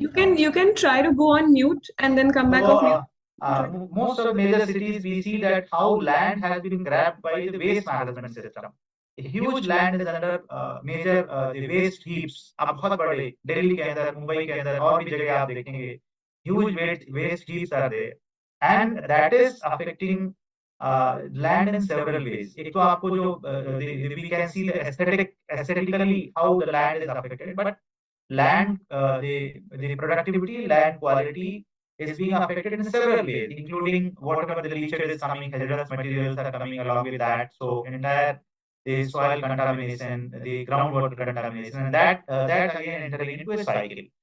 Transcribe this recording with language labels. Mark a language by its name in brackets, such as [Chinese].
[English] You can try to go on mute and then come back So, off mute. most of major cities we see that how land has been grabbed by the waste management system. A huge land is under major the waste heaps. [Hindi] आप बहुत बड़े दिल्ली के अंदर, मुंबई के अंदर और भी जगह आप देखेंगे [English] huge waste heaps are there, and that is affecting land in several ways. [Hindi] एक तो आपको जो [English] we can see the aesthetically how the land is affected, but land the productivity, land quality is being affected in several ways, including whatever the leachate is coming, hazardous materials are coming along with that. So entire the soil contamination, the groundwater contamination, and that again entering into a cycle.